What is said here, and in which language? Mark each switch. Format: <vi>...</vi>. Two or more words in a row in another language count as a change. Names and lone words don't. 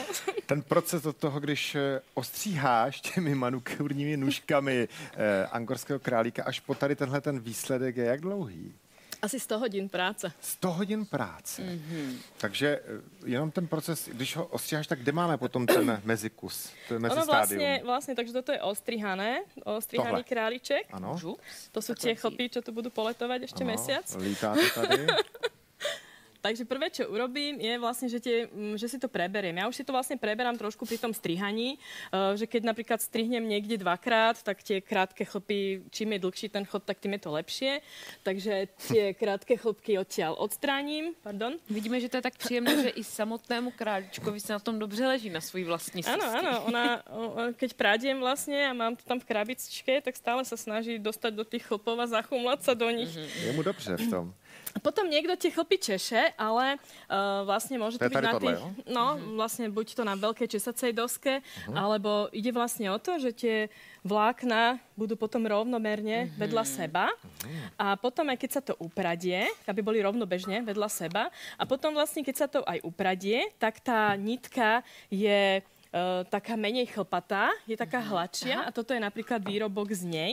<cs>Ten proces od toho, když ostříháš těmi manukurními nůžkami angorského králíka až po tady tenhle ten výsledek je jak dlouhý?</cs> <sk>Asi 100 hodín práce.</sk> <cs>100 hodin práce. Takže jenom ten proces, když ho ostříháš, tak kde máme potom ten mezikus, to mezistádium?</cs> <sk>Vlastne, takže toto je ostrihaný</sk> <cs>Tohle.</cs> <sk>králiček.</sk> <cs>Ano,</cs> <sk>To sú tie chlpy, čo tu budú poletovať ešte mesiac.</sk> <cs>lítá to tady.</cs> <sk>Takže prvé, čo urobím, je vlastne, že si to preberiem. Ja už si to vlastne preberám trošku pri tom strihaní, že keď napríklad strihnem niekde dvakrát, tak tie krátke chlpy, čím je dlhší ten chlp, tak tým je to lepšie. Takže tie krátke chlpky odtiaľ odstráním. Pardon.</sk> <cs>Vidíme, že to je tak příjemné, že i samotnému králíčkovi se na tom dobře leží, na svůj vlastní srsti.</cs> <sk>Áno, ona, keď prádiem vlastne a mám to tam v krabičke, tak stále sa snaží dostať do tých chlpov a zachumlať sa do nich.</sk> <cs>Je mu dobře v tom.</cs> <sk>Potom niekto tie chlpy češe, ale vlastne môže to byť na</sk> <cs>tohle,</cs> <sk>tých...</sk> <cs>jo?</cs> <sk>Vlastne buď to na veľkej česacej doske, alebo ide vlastne o to, že tie vlákna budú potom rovnomerne vedľa seba a potom aj keď sa to upradie, aby boli rovnobežne vedľa seba a potom vlastne keď sa to aj upradie, tak tá nitka je taká menej chlpatá, je taká hladšia a toto je napríklad výrobok z nej.</sk>